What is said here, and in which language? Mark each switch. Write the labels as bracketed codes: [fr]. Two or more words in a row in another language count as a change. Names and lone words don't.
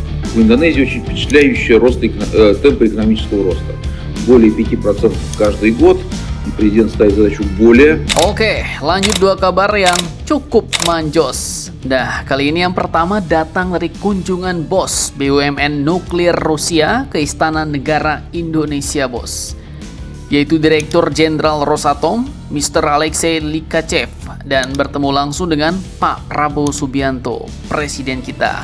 [ru] В Индонезии очень впечатляющий темпы экономического роста. Более 5% каждый год. И президент ставит задачу более. [id] Oke, lanjut dua kabar yang cukup manjos. Nah, kali ini yang pertama datang dari kunjungan bos BUMN nuklir Rusia ke Istana Negara Indonesia, bos. Yaitu Direktur Jenderal Rosatom, Mr. Alexei Likachev, dan bertemu langsung dengan Pak Prabowo Subianto, Presiden kita.